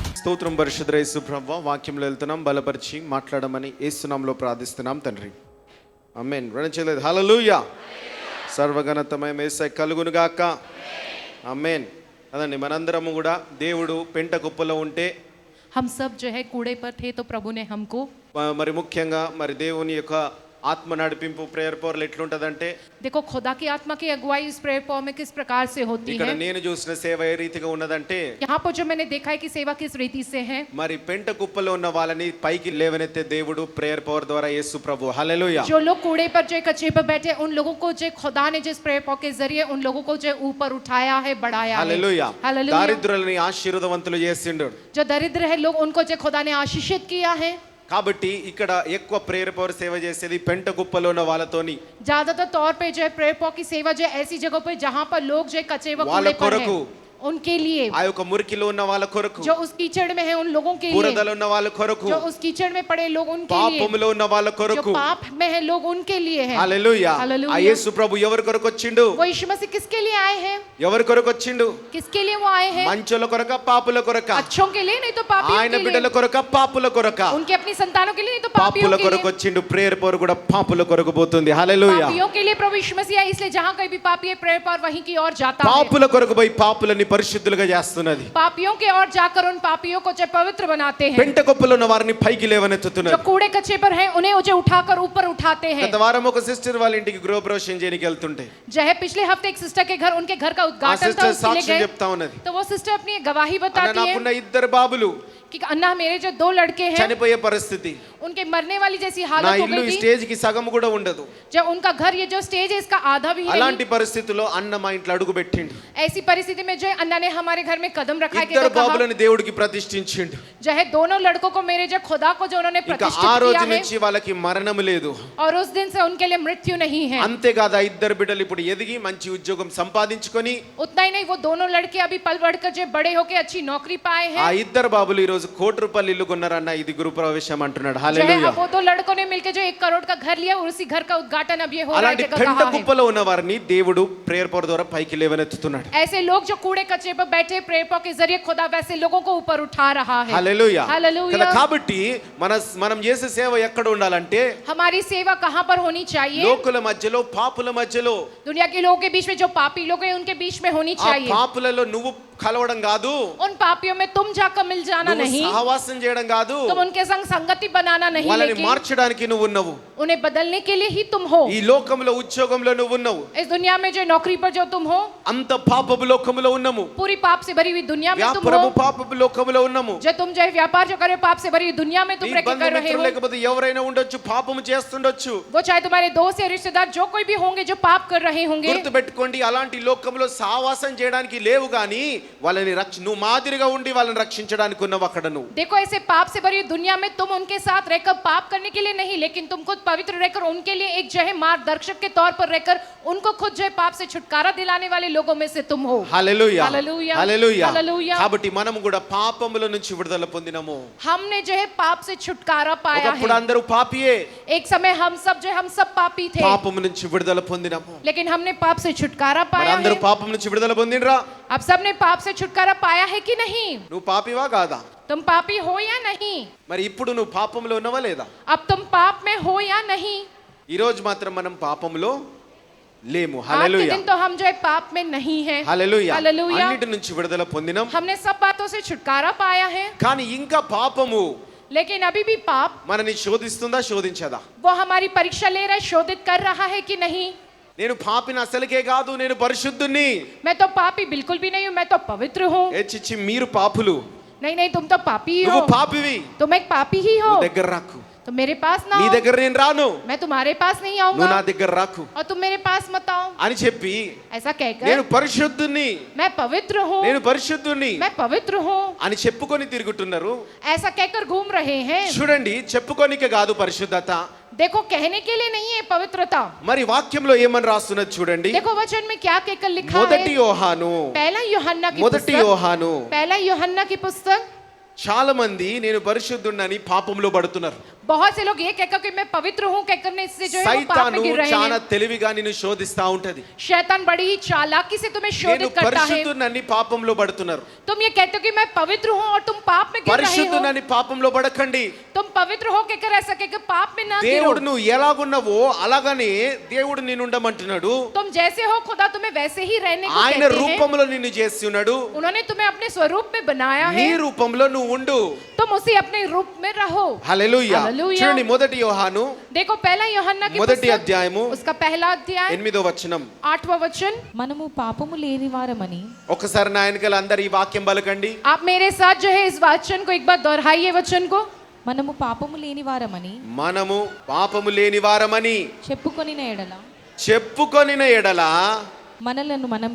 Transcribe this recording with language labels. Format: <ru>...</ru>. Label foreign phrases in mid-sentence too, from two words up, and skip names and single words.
<te>స్తోత్రం పరిశుద్ధ యేసు ప్రభువా, వాక్యంలో వెళ్తున్నాం, బలపరిచి మాట్లాడమని యేసునామములో ప్రార్థిస్తున్నాం తండ్రి. ఆమేన్. వినచలేదు. హల్లెలూయా. సర్వఘనతమయ యేసయ్య కలుగును గాక. ఆమేన్. అదండి, మనందరము కూడా దేవుడు పెంట కుప్పలో ఉంటే</te> <hi>हम सब जो है कूड़े पर थे तो प्रभु ने हमको</hi> <te>మరి ముఖ్యంగా మరి దేవుని యొక్క ఆత్మ నడిపింపు</te> <en>prayer powers</en> <te>ఎట్లుంటదంటే,</te> <hi>देखो खुदा की आत्मा की अगुवाई इस</hi> <en>prayer form</en> <hi>में किस प्रकार से होती</hi> <te>ఇక్కడ</te> <hi>है।</hi> <te>నేను చూసిన సేవ ఏ రీతిగా ఉన్నదంటే,</te> <hi>यहाँ पर जो मैंने देखा है कि सेवा किस रीति से है।</hi> <te>మరి పెంట కుప్పలో ఉన్న వాళ్ళని పైకి లేవనెత్తే దేవుడు</te> <en>prayer power</en> <te>ద్వారా యేసు ప్రభు. హల్లెలూయా.</te> <hi>जो लोग कूड़े पर जो कचरे पर बैठे उन लोगों को जो खुदा ने जिस</hi> <en>prayer form</en> <hi>के जरिए उन लोगों को जो ऊपर उठाया है, बढ़ाया है।</hi> <te>హల్లెలూయా.</te> <hi>हालेलुया।</hi> <te>దారిద్రులని ఆశీర్వాదవంతులు చేసిండు.</te> <hi>जो दरिद्र है लोग उनको जो खुदा ने आशीषित किया है।</hi> <te>కాబట్టి ఇక్కడ ఎక్కువ</te> <en>prayer power</en> <te>సేవ చేసేది పెంట కుప్పలో ఉన్న వాళ్ళతోని.</te> <hi>ज्यादातर तौर पे जो है</hi> <en>prayer form</en> <hi>की सेवा जो ऐसी जगह पे जहाँ पर लोग जो कचरे व</hi> <te>వాళ్ళ</te> <hi>कूड़े पर</hi> <te>కొరకు,</te> <hi>हैं उनके लिए,</hi> <te>ఆ యొక్క మురికిలో ఉన్న వాళ్ళ కొరకు,</te> <hi>जो उस कीचड़ में है उन लोगों के लिए,</hi> <te>బురదలో ఉన్న వాళ్ళ కొరకు,</te> <hi>जो उस कीचड़ में पड़े लोग उनके लिए,</hi> <te>పాపములో ఉన్న వాళ్ళ</te> <hi>जो</hi> <te>కొరకు.</te> <hi>पाप में है लोग उनके लिए है।</hi> <te>హల్లెలూయా.</te> <hi>हालेलुया।</hi> <te>ఆ యేసు ప్రభు ఎవరి కొరకు వచ్చిండు?</te> <hi>वो यीशु मसीह किसके लिए आए हैं?</hi> <te>ఎవరి కొరకు వచ్చిండు?</te> <hi>किसके लिए वो आए हैं?</hi> <te>మంచోల కొరక, పాపుల కొరక?</te> <hi>अच्छों के लिए, नहीं तो पापियों</hi> <te>ఆయన</te> <hi>के</hi> <te>బిడ్డల</te> <hi>लिए।</hi> <te>కొరక, పాపుల కొరక?</te> <hi>उनके अपनी संतानों के लिए, नहीं तो पापियों</hi> <te>పాపుల</te> <hi>के</hi> <te>కొరకు</te> <hi>लिए।</hi> <te>వచ్చిండు.</te> <en>prayer power</en> <te>కూడా పాపుల కొరకు పోతుంది. హల్లెలూయా.</te> <hi>पापियों के लिए प्रभु यीशु मसीह आए, इसलिए जहाँ कहीं भी पापी है प्रेयर पर वहीं की ओर जाता है।</hi> <te>పాపుల కొరకు పోయి పాపులని పరిశుద్ధులుగా చేస్తున్నది.</te> <hi>पापियों के ओर जाकर उन पापियों को जो पवित्र बनाते हैं।</hi> <te>పెంట కుప్పలో ఉన్న వారిని పైకి</te> <hi>जो</hi> <te>లేవనెత్తుతున్నది.</te> <hi>कूड़े कचरे पर हैं उन्हें उसे उठाकर ऊपर उठाते हैं।</hi> <te>గత వారం ఒక సిస్టర్ వాళ్ళ ఇంటికి గృహప్రవేశం చేయడానికి వెళ్తుంటే</te> <hi>जो है पिछले हफ्ते एक सिस्टर के घर, उनके घर का</hi> <te>ఆ</te> <hi>उद्घाटन था,</hi> <te>సిస్టర్</te> <hi>उसके लिए</hi> <te>సాక్ష్యం</te> <hi>गए</hi> <te>చెప్తా ఉన్నది.</te> <hi>तो वो सिस्टर अपनी गवाही</hi> <te>అన్న,</te> <hi>बताती है</hi> <te>నాకున్న ఇద్దరు బాబులు</te> <hi>कि अन्ना मेरे जो 2 लड़के हैं</hi> <te>చనిపోయే పరిస్థితి,</te> <hi>उनके मरने वाली जैसी</hi> <te>నా</te> <hi>हालत हो</hi> <te>ఇల్లు ఈ</te> <hi>गई थी।</hi> <te>స్టేజ్ కి సగం కూడా ఉండదు.</te> <hi>जब उनका घर ये जो स्टेज है इसका आधा भी</hi> <te>అలాంటి</te> <hi>नहीं।</hi> <te>పరిస్థితిలో అన్న మా ఇంట్లో అడుగు పెట్టిండు.</te> <hi>ऐसी परिस्थिति में जो है अन्ना ने हमारे घर में कदम रखा है कि</hi> <te>ఇద్దరు</te> <hi>तो कहा</hi> <te>బాబులని దేవుడికి ప్రతిష్ఠించిండు.</te> <hi>जो है दोनों लड़कों को मेरे जो खुदा को जो उन्होंने</hi> <te>ఇంకా</te> <hi>प्रतिष्ठित</hi> <te>ఆ రోజు</te> <hi>किया है</hi> <te>నుంచి వాళ్ళకి మరణం లేదు.</te> <hi>और उस दिन से उनके लिए मृत्यु नहीं है।</hi> <te>అంతేకాదు, ఆ ఇద్దరు బిడ్డలు ఇప్పుడు ఎదిగి మంచి ఉద్యోగం సంపాదించుకొని</te> <hi>उतना ही नहीं, वो दोनों लड़के अभी पल बढ़कर जो बड़े होकर अच्छी नौकरी पाए</hi> <te>ఆ</te> <hi>हैं।</hi> <te>ఇద్దరు బాబులు ఈ రోజు ₹1,00,00,000 ఇల్లు కొన్నారన్న. ఇది గృహప్రవేశం అంటున్నాడు.</te> <hi>जो है</hi> <te>హల్లెలూయా.</te> <hi>अब वो 2 लड़कों ने मिलकर जो 1 करोड़ का घर लिया और उसी घर का उद्घाटन अब ये हो रहा है</hi> <te>అలాంటి</te> <hi>जगह</hi> <te>పెంట</te> <hi>कहाँ है।</hi> <te>కుప్పలో ఉన్న వారిని దేవుడు</te> <en>prayer power</en> <te>ద్వారా పైకి లేవనెత్తుతున్నాడు.</te> <hi>ऐसे लोग जो कूड़े कचरे पर बैठे</hi> <en>prayer pow</en> <hi>के जरिए खुदा वैसे लोगों को ऊपर उठा रहा है।</hi> <te>హల్లెలూయా.</te> <hi>हालेलुया।</hi> <te>కదా, కాబట్టి మనం చేసే సేవ ఎక్కడ ఉండాలంటే</te> <hi>हमारी सेवा कहाँ पर होनी चाहिए?</hi> <te>లోకుల మధ్యలో, పాపుల మధ్యలో.</te> <hi>दुनिया के लोगों के बीच में, जो पापी लोग हैं उनके बीच में होनी</hi> <te>ఆ</te> <hi>चाहिए।</hi> <te>పాపులలో నువ్వు కలవడం కాదు,</te> <hi>उन पापियों में तुम जाकर मिल जाना</hi> <te>నువ్వు</te> <hi>नहीं,</hi> <te>సహవాసం చేయడం కాదు,</te> <hi>तुम उनके संग संगति बनाना नहीं,</hi> <te>వాళ్ళని</te> <hi>लेकिन</hi> <te>మార్చడానికి నువ్వు ఉన్నావు.</te> <hi>उन्हें बदलने के लिए ही तुम हो।</hi> <te>ఈ లోకంలో ఉద్యోగంలో నువ్వు ఉన్నావు.</te> <hi>इस दुनिया में जो नौकरी पर जो तुम हो,</hi> <te>అంత పాపపు లోకములో ఉన్నాము.</te> <hi>पूरी पाप से भरी हुई दुनिया में तुम</hi> <te>వ్యాపారము</te> <hi>हो।</hi> <te>పాపపు లోకములో ఉన్నాము.</te> <hi>जो तुम जो है व्यापार जो कर रहे हो पाप से भरी हुई दुनिया में तुम</hi> <te>నీ</te> <hi>रह के कर रहे</hi> <te>బంధుమిత్రులు</te> <hi>हो।</hi> <te>లేకపోతే ఎవరైనా ఉండొచ్చు, పాపము చేస్తుండొచ్చు.</te> <hi>वो चाहे तुम्हारे दोस्त या रिश्तेदार जो कोई भी होंगे जो पाप कर रहे होंगे।</hi> <te>గుర్తుపెట్టుకోండి, అలాంటి లోకంలో సహవాసం చేయడానికి లేవు గాని వాళ్ళని నువ్వు మాదిరిగా ఉండి వాళ్ళని రక్షించడానికి ఉన్నావు అక్కడ నువ్వు.</te> <hi>देखो ऐसे पाप से भरी दुनिया में तुम उनके साथ रहकर पाप करने के लिए नहीं, लेकिन तुम खुद पवित्र रहकर उनके लिए एक जो है मार्गदर्शक के तौर पर रहकर उनको खुद जो है पाप से छुटकारा दिलाने वाले लोगों में से तुम हो।</hi> <te>హల్లెలూయా. హల్లెలూయా. హల్లెలూయా. హల్లెలూయా. కాబట్టి మనం కూడా పాపముల నుంచి విడుదల పొందినాము.</te> <hi>हमने जो है पाप से छुटकारा पाया</hi> <te>ఒకప్పుడు</te> <hi>है।</hi> <te>అందరూ పాపియే,</te> <hi>एक समय हम सब पापी थे,</hi> <te>పాపము నుంచి విడుదల పొందినాము.</te> <hi>लेकिन हमने पाप से छुटकारा</hi> <te>మరి</te> <hi>पाया</hi> <te>అందరూ</te> <hi>है।</hi> <te>పాపం నుంచి విడుదల పొందినరా?</te> <hi>अब सबने पाप से छुटकारा पाया है कि नहीं?</hi> <te>నువ్వు పాపివా కాదా?</te> <hi>तुम पापी हो या नहीं?</hi> <te>మరి ఇప్పుడు నువ్వు పాపంలో ఉన్నావా లేదా?</te> <hi>अब तुम पाप में हो या नहीं?</hi> <te>ఈ రోజు మాత్రం మనం పాపంలో లేము.</te> <hi>आज के</hi> <te>హల్లెలూయా.</te> <hi>दिन तो हम जो है पाप में नहीं है।</hi> <te>హల్లెలూయా.</te> <hi>हालेलुया।</hi> <te>అన్నిటి నుంచి విడుదల పొందినాం.</te> <hi>हमने सब बातों से छुटकारा पाया है,</hi> <te>కానీ ఇంకా పాపము</te> <hi>लेकिन अभी भी पाप</hi> <te>మనని శోధిస్తుందా, శోధించదా?</te> <hi>वो हमारी परीक्षा ले रहा है, शोधित कर रहा है कि नहीं।</hi> <te>నేను పాపిని అసలుకే కాదు, నేను పరిశుద్ధుని.</te> <hi>मैं तो पापी बिल्कुल भी नहीं हूँ, मैं तो पवित्र हूँ।</hi> <te>ఏ చిచ్చి, మీరు పాపులు,</te> <hi>नहीं नहीं, तुम तो पापी ही हो,</hi> <te>నువ్వు పాపివి.</te> <hi>तुम एक पापी ही हो।</hi> <te>నువ్వు దగ్గర రాకు.</te> <hi>तो मेरे पास ना</hi> <te>నీ</te> <hi>आओ,</hi> <te>దగ్గర నేను రాను,</te> <hi>मैं तुम्हारे पास नहीं</hi> <te>నువ్వు నా</te> <hi>आऊंगा,</hi> <te>దగ్గర రాకు</te> <hi>और तुम मेरे पास मत आओ।</hi> <te>అని చెప్పి,</te> <hi>ऐसा</hi> <te>నేను</te> <hi>कहकर</hi> <te>పరిశుద్ధుని,</te> <hi>मैं पवित्र हूँ,</hi> <te>నేను పరిశుద్ధుని</te> <hi>मैं पवित्र हूँ,</hi> <te>అని చెప్పుకొని తిరుగుతున్నారు.</te> <hi>ऐसा कहकर घूम रहे हैं।</hi> <te>చూడండి, చెప్పుకోనికే కాదు పరిశుద్ధత,</te> <hi>देखो कहने के लिए नहीं है पवित्रता।</hi> <te>మరి వాక్యంలో ఏమని రాస్తున్నది చూడండి.</te> <hi>देखो वचन में क्या कहकर लिखा</hi> <te>మొదటి</te> <hi>है।</hi> <te>యోహాను,</te> <hi>पहला यूहन्ना की</hi> <te>మొదటి</te> <hi>पुस्तक,</hi> <te>యోహాను.</te> <hi>पहला यूहन्ना की पुस्तक।</hi> <te>చాలా మంది నేను పరిశుద్ధుడిని పాపంలో పడుతున్నారు.</te> <hi>बहुत से लोग ये कहकर कि मैं पवित्र हूँ कहकर ने इससे जो है वो पाप</hi> <te>సైతాను</te> <hi>में गिर रहे</hi> <te>చాలా</te> <hi>हैं।</hi> <te>తెలివిగా నిన్ను శోధిస్తా ఉంటది.</te> <hi>शैतान बड़ी ही चालाकी से तुम्हें</hi> <te>నేను</te> <hi>शोधित करता है।</hi> <te>పరిశుద్ధునని పాపంలో పడుతున్నారు.</te> <hi>तुम ये कहते हो कि मैं पवित्र हूँ और तुम पाप में गिर रहे हो।</hi> <te>పరిశుద్ధునని పాపంలో పడకండి.</te> <hi>तुम पवित्र हो कहकर ऐसा कहकर पाप में ना गिरो।</hi> <te>దేవుడు నువ్వు ఎలాగున్నావో అలాగనే దేవుడు నిన్ను ఉండమంటున్నాడు.</te> <hi>तुम जैसे हो खुदा तुम्हें वैसे ही रहने को</hi> <te>ఆయన</te> <hi>कहते हैं।</hi> <te>రూపంలో నిన్ను చేసి ఉన్నాడు.</te> <hi>उन्होंने तुम्हें अपने स्वरूप में बनाया</hi> <te>నీ</te> <hi>है,</hi> <te>రూపంలో నువ్వు ఉండు.</te> <hi>तुम उसी अपने रूप में रहो।</hi> <te>హల్లెలూయా. హల్లెలూయా. చూడండి మొదటి యోహాను</te> <hi>देखो पहला यूहन्ना की</hi> <te>మొదటి</te> <hi>पुस्तक,</hi> <te>అధ్యాయము</te> <hi>उसका पहला अध्याय</hi> <te>8వ వచనం.</te> <hi>8वां वचन।</hi> <te>మనము పాపము లేని వారమని ఒకసారి నా వెనకాల అందరు ఈ వాక్యం పలకండి. आप मेरे साथ जो है इस वचन को एक बार दोहराइए वचन को। మనము పాపము లేని వారమని మనము పాపము లేని వారమని చెప్పుకొనిన ఎడల చెప్పుకొనిన ఎడల మనలను</te>